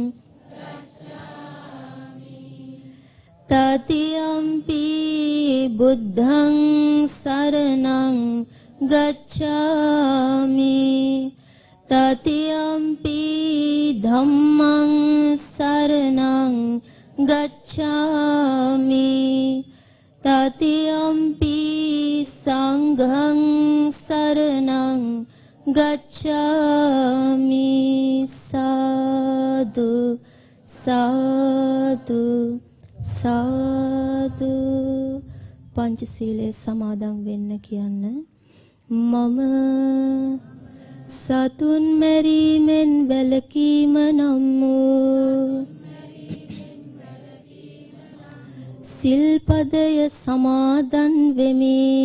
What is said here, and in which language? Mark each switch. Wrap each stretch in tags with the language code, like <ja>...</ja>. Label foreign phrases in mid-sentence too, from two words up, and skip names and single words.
<pi>තතියම්පි බුද්ධං සරණං ගච්ඡාමි තතියම්පි ධම්මං සරණං ගච්ඡාමි තතියම්පි සංඝං සරණං ගච්ඡාමි. සාදු සාදු සාදු.</pi> <si>පංචශීලයේ සමාදන් වෙන්න කියන්න. මම සතුන් මැරීමෙන් වැළකීම නම් වූ සිල්පදය සමාදන් වෙමි.</si>